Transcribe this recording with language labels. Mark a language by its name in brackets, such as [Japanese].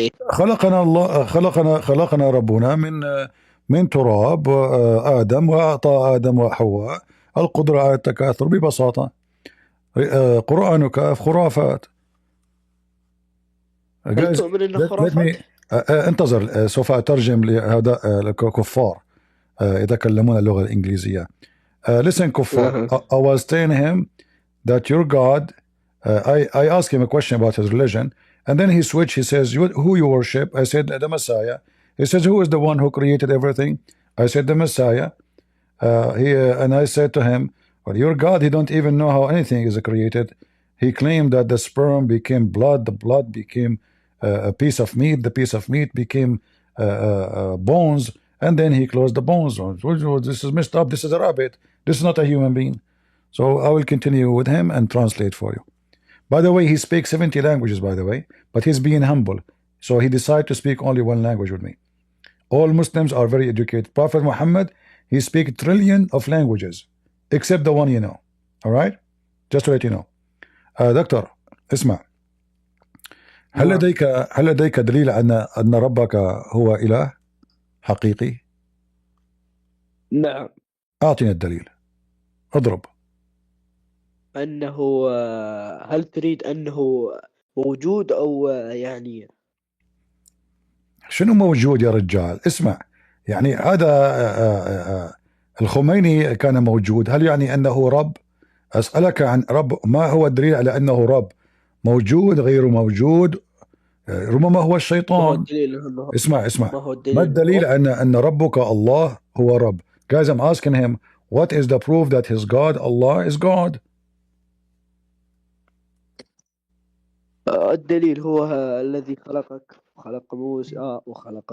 [Arabic] خلقنا الله، خلقنا ربنا من تراب آدم، وأعطى آدم وحواء القدرة على التكاثر ببساطة. قرآنك خرافات. هل تؤمن إنه خرافات؟ انتظر، سوف أترجم لهذا الكفار يتكلمون اللغة الإنجليزية. [English] Listen كفار. I was telling him that your God, I asked him a question about his religion, and then he switched. He says, who you worship? I said, the Messiah. He says, who is the one who created everything? I said, the Messiah. And I said to him, well, your God, he don't even know how anything is created. He claimed that the sperm became blood, the blood became a piece of meat, the piece of meat became bones, and then he closed the bones. This is messed up. This is a rabbit. This is not a human being. So I will continue with him and translate for you. By the way, he speaks 70 languages, by the way, but he's being humble. So he decided to speak only one language with me. All Muslims are very educated. Prophet Muhammad, he speaks trillion of languages, except the one you know. All right? Just to let you know. [Arabic] دكتور اسمع، هل لديك دليل أن ربك هو إله حقيقي؟ نعم. أعطينا الدليل، اضرب. أنه هل تريد أنه موجود أو يعني شنو موجود يا رجال؟ اسمع، يعني هذا الخميني كان موجود، هل يعني أنه رب؟ أسألك عن رب، ما هو الدليل على أنه رب؟ موجود، غير موجود، ربما هو الشيطان. اسمع ما الدليل أن ربك الله هو رب؟ [English] Guys, I'm asking him, what is the proof that his God, Allah, is God? [Arabic] الدليل هو الذي خلقك، خلق موسى وخلق